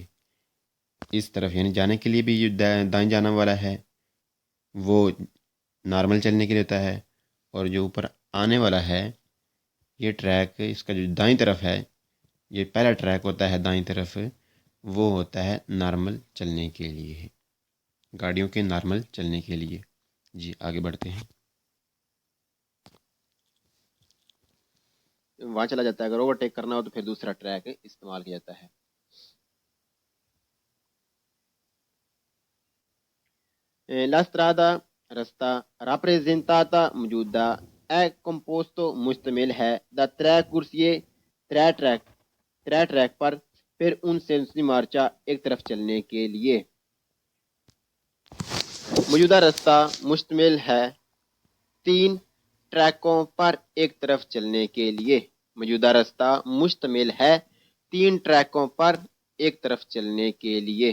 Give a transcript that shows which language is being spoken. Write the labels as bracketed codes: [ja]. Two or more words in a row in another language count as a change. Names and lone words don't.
[ur] اس طرف یعنی جانے کے لیے بھی جو دائیں جانب والا ہے وہ نارمل چلنے کے لیے ہوتا ہے، اور جو اوپر آنے والا ہے یہ ٹریک اس کا جو دائیں طرف ہے، یہ پہلا ٹریک ہوتا ہے دائیں طرف، وہ ہوتا ہے نارمل چلنے کے لیے، گاڑیوں کے نارمل چلنے کے لیے. جی آگے بڑھتے ہیں. وہاں چلا جاتا ہے. اگر اوورٹیک کرنا ہو تو پھر دوسرا ٹریک استعمال کیا جاتا ہے. [it] La strada [ur] رستہ rappresentata موجودہ [it] è composto [ur] مشتمل ہے [it] da tre corsie [ur] ترے ٹریک پر پھر ان سے مارچا ایک طرف چلنے کے لیے. موجودہ رستہ مشتمل ہے 3 ٹریکوں پر ایک طرف چلنے کے لیے. موجودہ رستہ مشتمل ہے 3 ٹریکوں پر ایک طرف چلنے کے لیے.